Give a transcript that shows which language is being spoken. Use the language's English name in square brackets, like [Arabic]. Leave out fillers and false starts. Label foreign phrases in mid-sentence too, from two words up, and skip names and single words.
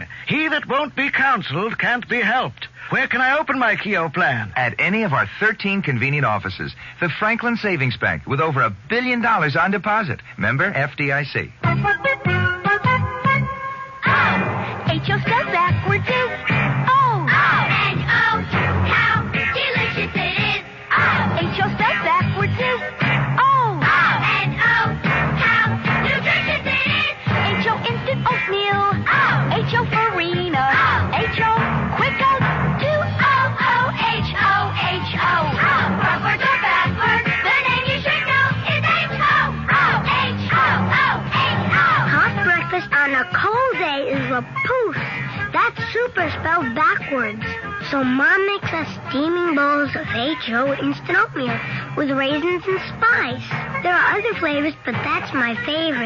[English] He that won't be counseled can't be helped. Where can I open my Keogh plan? At any of our 13 convenient offices. The Franklin Savings Bank, with over $1 billion on deposit. Member FDIC. H.O. spelled backwards is O. O-N-O. How delicious it is. H.O. spelled backwards is O. O-N-O. How nutritious it is. H.O. instant oatmeal. H.O. farina. H.O. quick oats. 2-O-O-H-O. H.O. Frontwards or backwards, the name you should know is H.O. H.O. Hot breakfast on a cold day is a poof. That's super spelled backwards. So Mom makes us steaming bowls of H.O. instant oatmeal with raisins and spice. There are other flavors, but that's my favorite.